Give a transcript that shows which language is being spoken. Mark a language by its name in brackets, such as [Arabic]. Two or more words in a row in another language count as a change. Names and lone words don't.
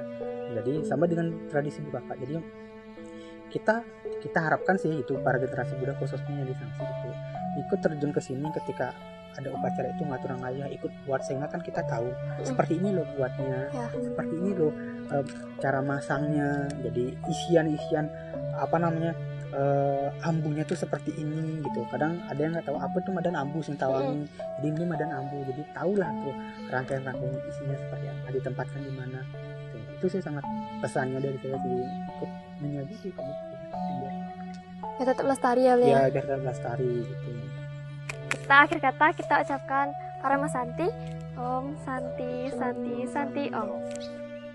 [Indonesian] Jadi sama dengan tradisi Bukaka. Jadi kita harapkan sih itu para generasi muda khususnya di Sangsit itu ikut terjun ke sini ketika ada upacara itu, ngaturangaya, ikut buat, sehingga kan kita tahu seperti ini loh buatnya, seperti ini loh cara masangnya. Jadi isian ambunya tuh seperti ini gitu. Kadang ada yang nggak tahu apa tuh [Balinese] madan ambu sing tawangi, [Indonesian] jadi ini madan ambu, jadi tahulah tuh rangkaian isinya seperti apa, ditempatkan di mana. Itu sih sangat pesannya dari saya sih, ikut menyaji sih kamu Ya tetap lestari ya, Lia. ya biar tetap lestari gitu. Akhir kata kita ucapkan para Mas Santi, [Sanskrit] Om Santi Santi Santi Om.